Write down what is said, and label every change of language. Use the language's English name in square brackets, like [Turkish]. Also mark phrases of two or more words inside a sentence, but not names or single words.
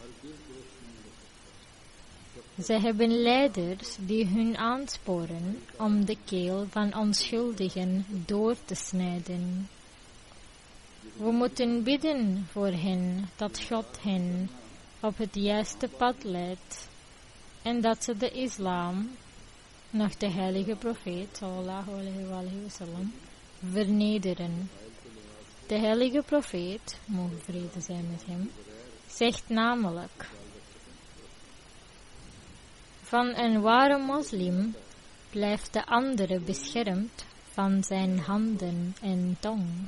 [Dutch] Ze hebben leiders die hun aansporen om de keel van onschuldigen door te snijden. We moeten bidden voor hen dat God hen op het juiste pad leidt en dat ze de islam, nog de heilige profeet, [Arabic] sallallahu alayhi wa sallam, [Dutch] vernederen. De heilige profeet, mogen vrede zijn met hem, zegt namelijk: van een ware moslim blijft de andere beschermd van zijn handen en tong.